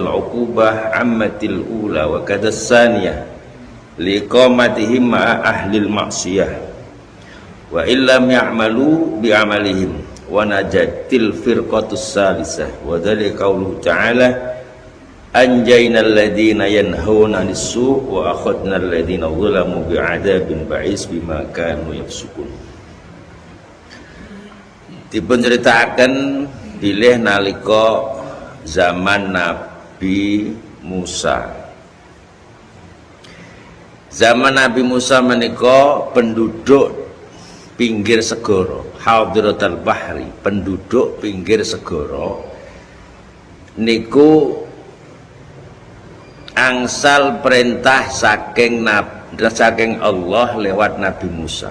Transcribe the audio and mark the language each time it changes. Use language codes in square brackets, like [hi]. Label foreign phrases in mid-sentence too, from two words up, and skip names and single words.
[ar] عقوبة عامة الأولى وكذا الثانية لإقامتهم مع أهل المعصية وإن لم يعملوا بعملهم ونجاة الفرقة الثالثة وذلك قوله تعالى أنجينا الذين ينهون عن السوء وأخذنا الذين ظلموا بعذاب بئيس بما كانوا يفسقون. [jv] Dipun ceritaken bilih nalika zaman Nabi Musa. Zaman Nabi Musa menika penduduk pinggir segara, [ar] حاضرة البحر, [jv] penduduk pinggir segara niku angsal perintah saking Allah lewat Nabi Musa.